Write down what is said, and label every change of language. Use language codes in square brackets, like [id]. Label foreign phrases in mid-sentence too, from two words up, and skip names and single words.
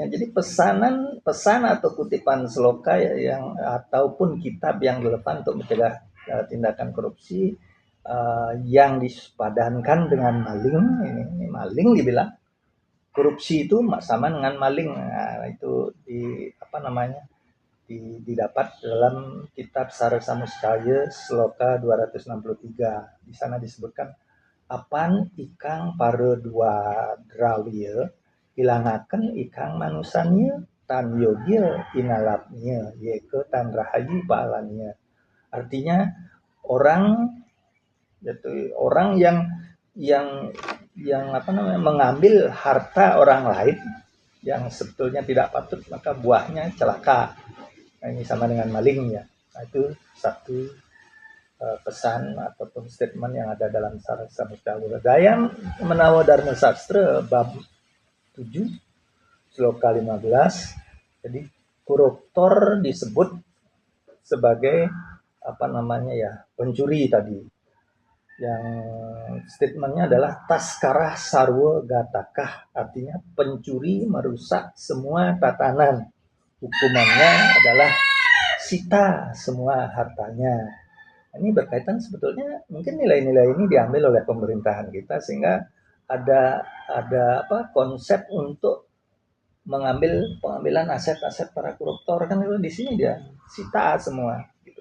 [id] Jadi pesan atau kutipan sloka yang ataupun kitab yang relevan untuk mencegah tindakan korupsi yang dipadankan dengan maling. Ini maling dibilang korupsi itu sama dengan maling. Nah, itu apa namanya? Didapat dalam kitab Sarasamuscaya sloka 263. Di sana disebutkan [kaw] apan ikang pare dua drawiya ilangaken ikang manusanya tan yogya inalapnya [id] yaitu [kaw] tan rahayu pahalanya. [id] Artinya orang yaitu orang yang apa namanya mengambil harta orang lain yang sebetulnya tidak patut, maka buahnya celaka. Nah, ini sama dengan maling ya. Nah, itu satu pesan ataupun statement yang ada dalam Sarasa Mustawira. Gayam Menawa Dharma Sastra bab 7 sloka 15. Jadi koruptor disebut sebagai apa namanya ya, pencuri tadi. Yang statementnya adalah [sa] taskarah sarwa gatakah, [id] artinya pencuri merusak semua tatanan. Hukumannya adalah sita semua hartanya. Ini berkaitan sebetulnya mungkin nilai-nilai ini diambil oleh pemerintahan kita sehingga ada apa konsep untuk pengambilan aset-aset para koruptor kan itu di sini dia sita semua gitu.